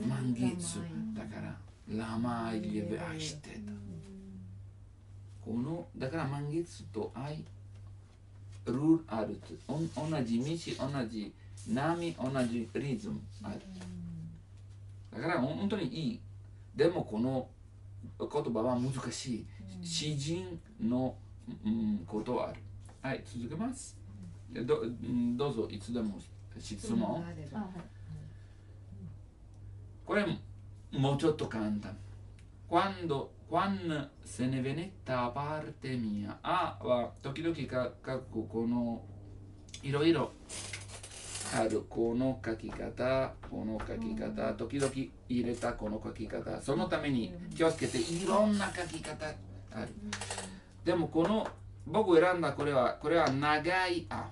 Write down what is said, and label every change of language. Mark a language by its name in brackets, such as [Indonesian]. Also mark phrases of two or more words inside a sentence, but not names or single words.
[Japanese] 満月だからラマイリエ愛してた、このだから満月と愛ルールある同じ道同じ波同じリズムある、だから本当にいいでもこの言葉は難しい詩人の、ことはある。はい続けます、どうぞいつでも質問、これもうちょっと簡単 [Neapolitan] quando se ne venetta a parte mia [Japanese] あは時々書くこのいろいろある。この書き方、この書き方、時々入れたこの書き方。そのために気をつけて、いろんな書き方ある。でもこの僕選んだこれは長いあ。